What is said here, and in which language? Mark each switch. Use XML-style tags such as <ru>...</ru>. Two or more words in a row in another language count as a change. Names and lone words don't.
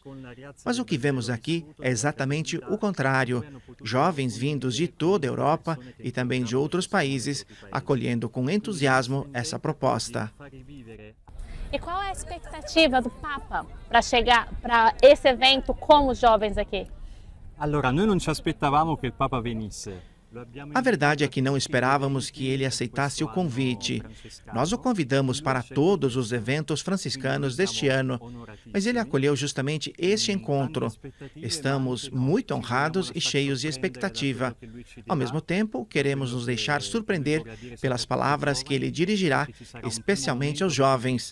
<pt>Mas o que vemos aqui é exatamente o contrário. Jovens vindos de toda a Europa e também de outros países, acolhendo com entusiasmo essa proposta. E qual é a expectativa do Papa para chegar para esse evento com os jovens aqui?</pt> <it>Allora, noi non ci aspettavamo che il Papa venisse.</it> <pt>A verdade é que não esperávamos que ele aceitasse o convite. Nós o convidamos para todos os eventos franciscanos deste ano, mas ele acolheu justamente este encontro. Estamos muito honrados e cheios de expectativa. Ao mesmo tempo, queremos nos deixar surpreender pelas palavras que ele dirigirá, especialmente aos jovens.</pt>